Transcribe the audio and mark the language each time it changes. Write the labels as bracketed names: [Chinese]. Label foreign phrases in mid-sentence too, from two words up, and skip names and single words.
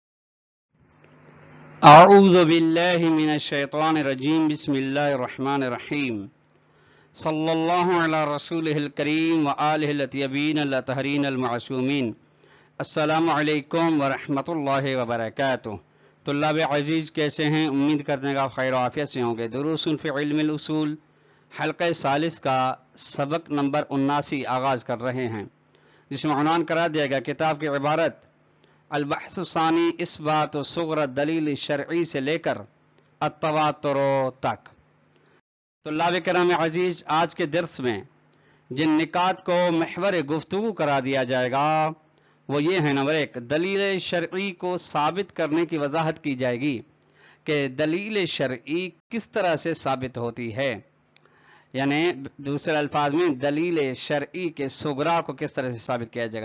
[Arabic] اعوذ باللہ من الشیطان الرجیم بسم اللہ الرحمن الرحیم صلی اللہ علی رسولہ الکریم وآلہ الاطیبین الطاہرین المعصومین السلام علیکم ورحمۃ اللہ وبرکاتہ۔ [Urdu] طلاب عزیز کیسے ہیں؟ امید کرتے ہیں کہ آپ خیر و عافیت سے ہوں گے۔ دروس فی علم الاصول حلقہ ثالث کا سبق نمبر 79 آغاز کر رہے ہیں، جس میں عنوان قرار دیا گیا کتاب کی عبارت [Arabic] البحث الثانی [Urdu] اثبات صغر دلیل شرعی سے لے کر التواتر تک۔ طلاب کرام عزیز، آج کے درس میں جن نکات کو محور گفتگو قرار دیا جائے گا وہ یہ ہے: نمبر 1، دلیل شرعی کو ثابت کرنے کی وضاحت کی جائے گی کہ دلیل شرعی کس طرح سے ثابت ہوتی ہے، یعنی دوسرے الفاظ میں دلیل شرعی کے صغرا کو کس طرح سے ثابت کیا جائے گا۔